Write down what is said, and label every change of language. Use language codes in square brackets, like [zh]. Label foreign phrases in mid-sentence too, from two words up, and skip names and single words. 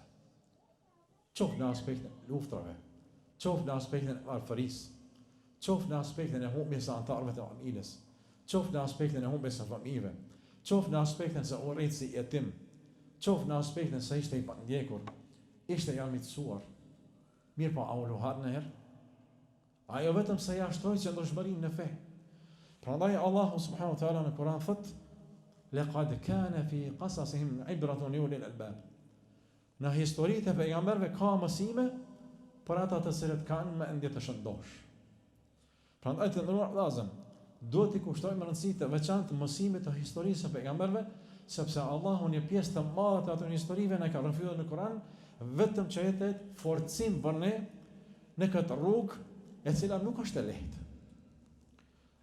[sq] Qof në aspektin e luftave, qof në aspektin e varfërisë, qof në aspektin e humbjes së anëtarëve të familjes, qof në aspektin e humbjes së fëmijëve, qof në aspektin se u rrit si jetim, qof në aspektin se ishte i pandjekur, ishte i armiqësuar. Mirë po, a u lohat në herë? Ajo vetëm se ja shtroi qëndrueshmërinë në fe. Prandaj Allahu [ar] سبحانه وتعالى [sq] në Kur'an thot: [ar] "لقد كان في قصصهم عبرة لأولي الألباب." [sq] Në historitë e pejgamberëve ka mësime për ata të cilët kanë mendje të shëndosh. Prandaj të ndëruar vëllezër, duhet i kushtojmë rëndësi të veçantë mësimit të historisë së pejgamberëve, sepse Allahu një pjesë të madhe të ato historive na ka rrëfyer në Kur'an, vetëm që jetë forcim për ne në këtë rrugë e cila nuk është e lehtë.